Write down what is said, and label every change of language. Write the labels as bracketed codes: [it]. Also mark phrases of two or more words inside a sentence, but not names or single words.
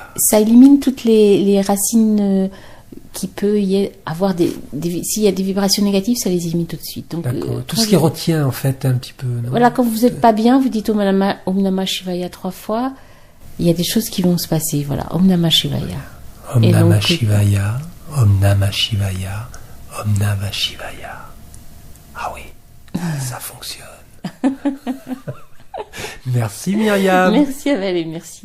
[fr] Ça élimine toutes les racines qui peut y avoir s'il y a des vibrations négatives, ça les élimine tout de suite. Donc, tout ce qui retient en fait un petit peu. Non, voilà, quand vous n'êtes pas bien, vous dites [sa] Om Namah Shivaya [fr] 3 fois. Il y a des choses qui vont se passer. Voilà, [sa] Om Namah Shivaya. Om Namah Shivaya, Om Namah Shivaya, Om Namah Shivaya. [fr] Ah oui, ça fonctionne. Merci Myriam. Merci Avel et merci.